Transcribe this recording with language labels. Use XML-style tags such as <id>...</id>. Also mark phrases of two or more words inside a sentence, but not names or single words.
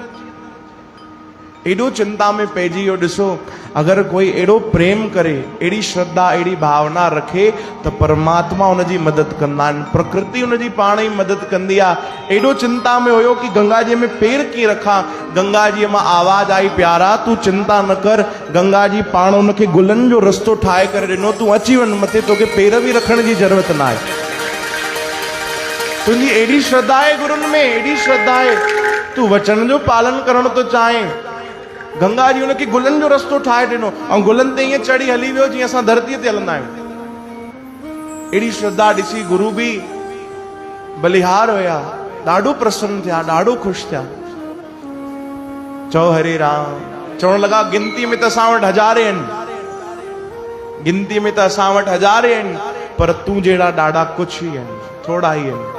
<sd>एॾो चिंता में पइजी वियो। ॾिसो, अगर कोई एड़ो प्रेम करे, एड़ी श्रद्धा, एड़ी भावना रखे त परमात्मा उनजी मदद कंदा आहिनि, प्रकृति उनजी पाण ही मदद कंदी आहे। एड़ो चिंता में हुयो कि गंगा जी में पेर कीअं रखां। गंगा जी मां आवाज़ आई, प्यारा तू चिंता न कर, गंगा जी पाण उनखे गुलनि जो रस्तो ठाहे करे ॾिनो, तू अची वञ मथे, तोखे पेर भी रखण जी ज़रूरत न आहे। तुंहिंजी एड़ी श्रद्धा आहे गुरुनि में, एड़ी श्रद्धा आहे, तू वचन जो पालन करण तो चाहे। गंगा जी उनखे गुलनि जो रस्तो ठाहे ॾिनो ऐं गुलनि ते ईअं चढ़ी हली वियो जीअं असां धरतीअ ते हलंदा आहियूं। अहिड़ी श्रद्धा ॾिसी गुरु बि बलिहार हुया, ॾाढो प्रसन्न थिया, ॾाढो ख़ुशि थिया। चओ हरे राम। चवण लॻा गिनती में त असां वटि हज़ारे आहिनि, गिनती में त असां वटि हज़ारे आहिनि, पर तूं जहिड़ा ॾाढा कुछ ई आहिनि, थोड़ा ई आहिनि।</sd>